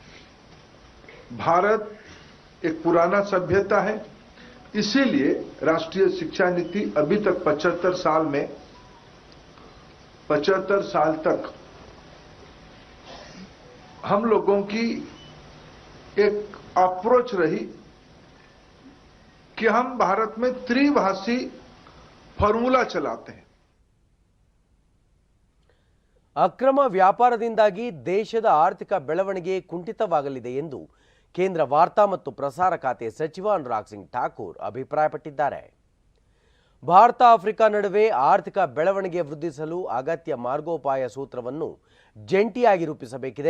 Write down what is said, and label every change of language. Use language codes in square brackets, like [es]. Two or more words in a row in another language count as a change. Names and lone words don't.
[hi] भारत एक पुराना सभ्यता है, इसीलिए राष्ट्रीय शिक्षा नीति अभी तक 75 साल तक हम लोगों की एक अप्रोच रही कि हम भारत में त्रिभाषी फॉर्मूला चलाते हैं। [kn] ಅಕ್ರಮ ವ್ಯಾಪಾರದಿಂದಾಗಿ ದೇಶದ ಆರ್ಥಿಕ ಬೆಳವಣಿಗೆ ಕುಂಠಿತವಾಗಲಿದೆ ಎಂದು ಕೇಂದ್ರ ವಾರ್ತಾ ಮತ್ತು ಪ್ರಸಾರ ಖಾತೆ ಸಚಿವ ಅನುರಾಗ್ ಸಿಂಗ್ ಠಾಕೂರ್ ಅಭಿಪ್ರಾಯಪಟ್ಟಿದ್ದಾರೆ. ಭಾರತ ಆಫ್ರಿಕಾ ನಡುವೆ ಆರ್ಥಿಕ ಬೆಳವಣಿಗೆ ವೃದ್ಧಿಸಲು ಅಗತ್ಯ ಮಾರ್ಗೋಪಾಯ ಸೂತ್ರವನ್ನು ಜಂಟಿಯಾಗಿ ರೂಪಿಸಬೇಕಿದೆ.